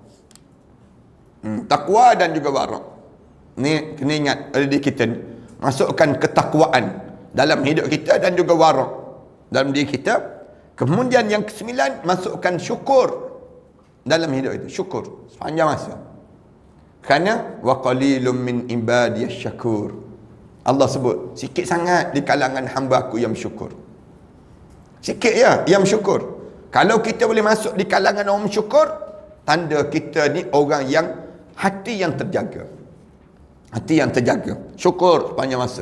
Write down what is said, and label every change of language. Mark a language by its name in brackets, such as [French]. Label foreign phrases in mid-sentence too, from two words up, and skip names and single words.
[Malay] Takwa dan juga wara'. Ni kena ingat ada di kita ni. Masukkan ketakwaan dalam hidup kita dan juga wara' dalam diri kita. Kemudian yang ke-9, masukkan syukur dalam hidup itu. Syukur sepanjang masa. Kerana [Arabic] وقليل من عبادي الشكور. [Malay] Allah sebut, sikit sangat di kalangan hamba aku yang syukur. Sikit ya yang syukur. Kalau kita boleh masuk di kalangan orang syukur, tanda kita ni orang yang hati yang terjaga. Hati yang terjaga. Syukur sepanjang masa.